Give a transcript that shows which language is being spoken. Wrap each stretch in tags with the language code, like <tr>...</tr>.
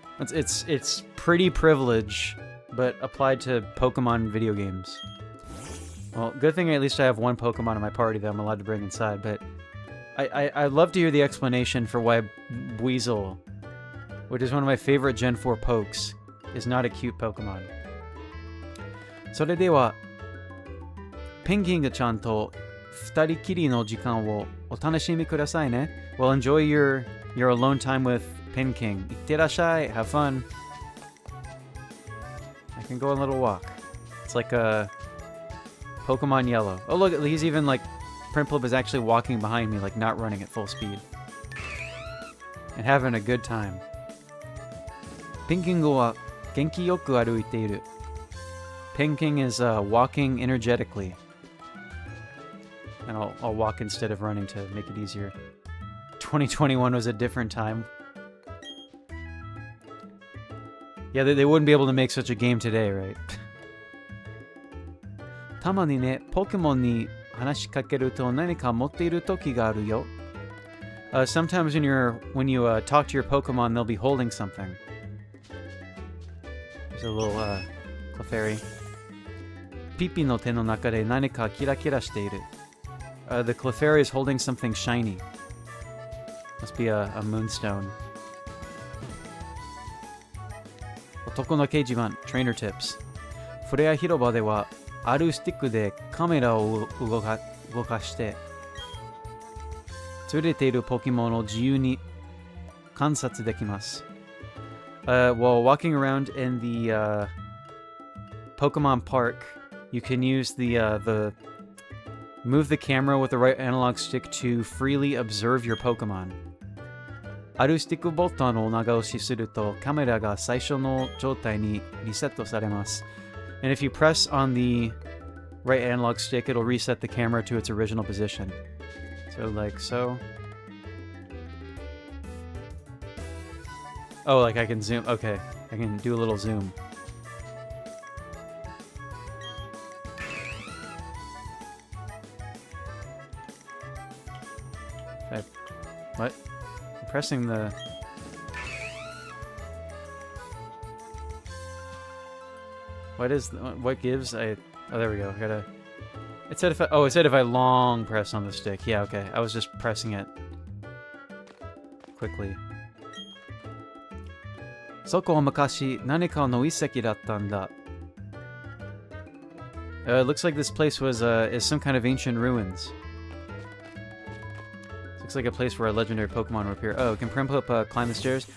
<en>It's pretty privilege, but applied to Pokemon video games. Well, good thing at least I have one Pokemon in my party that I'm allowed to bring inside, but I'd love to hear the explanation for why Buizel, which is one of my favorite Gen 4 pokes, is not a cute Pokemon.</en> <ja>それでは、ペンギンがちゃんと二人きりの時間をお楽しみくださいね.</ja> <en>Well, enjoy your alone time with Pin King.</en> <ja>いってらっしゃい.</ja> <en>Have fun. I can go on a little walk. It's like a Pokemon Yellow. Oh, look, he's even like... Prinplup is actually walking behind me, like not running at full speed. And having a good time.</en> <ja>Pin King wa genki yoku aruiteiru.</ja> <en>Pin King is walking energetically. And I'll walk instead of running to make it easier. 2021 was a different time. Yeah, they wouldn't be able to make such a game today, right?</en> <ja>たまにね、ポケモンに話しかけると何か持っている時があるよ.</ja> <en>Sometimes when you talk to your Pokemon, they'll be holding something. There's a little Clefairy.</en> <ja>ピピの手の中で何かキラキラしている.</ja> <en>The Clefairy is holding something shiny. Must be a moonstone.</en> <ja>男の掲示板</ja> <en>Trainer Tips.</en> <ja>フレア広場ではあるスティックでカメラを動かして連れているポケモンを自由に観察できます。</ja> <en>While walking around in the Pokemon Park, you can use the move the camera with the right analog stick to freely observe your Pokemon.</en> <ja>あるスティックボタンを長押しするとカメラが最初の状態にリセットされます。</ja> <en>And if you press on the right analog stick, it'll reset the camera to its original position. So like so. Oh, like I can zoom. Okay, I can do a little zoom. What? I'm pressing the... What gives? Oh, there we go. It said if I long press on the stick. Yeah, okay. I was just pressing it quickly.</en> <ja>そこは昔何かの遺跡だったんだ.</ja> <en>It looks like this place is some kind of ancient ruins. Looks like a place where a legendary Pokemon would appear. Oh, can Prinplup climb the stairs?</en>